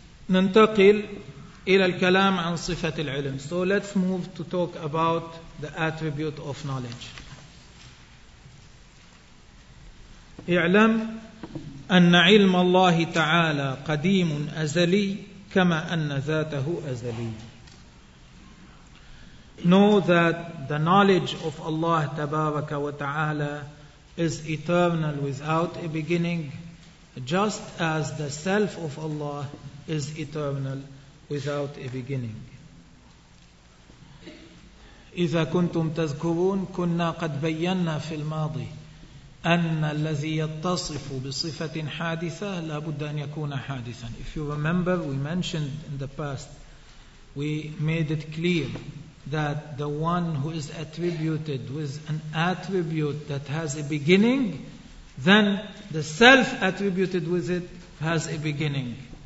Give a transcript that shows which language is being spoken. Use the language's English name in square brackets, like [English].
[Arabic] ننتقل إلى الكلام عن صفة العلم. [English] So let's move to talk about the attribute of knowledge. [Arabic] اعلم أن علم الله تعالى قديم أزلي كما أن ذاته أزلي. [English] Know that the knowledge of Allah تبارك وتعالى is eternal without a beginning, just as the self of Allah is eternal without a beginning. [Arabic] إذا كنتم تذكرون كنا قد بينا في الماضي أن الذي يتصف بصفة حادثة لا بد أن يكون حادثا. [English] If you remember, we mentioned in the past, we made it clear that the one who is attributed with an attribute that has a beginning, then the self attributed with it has a beginning.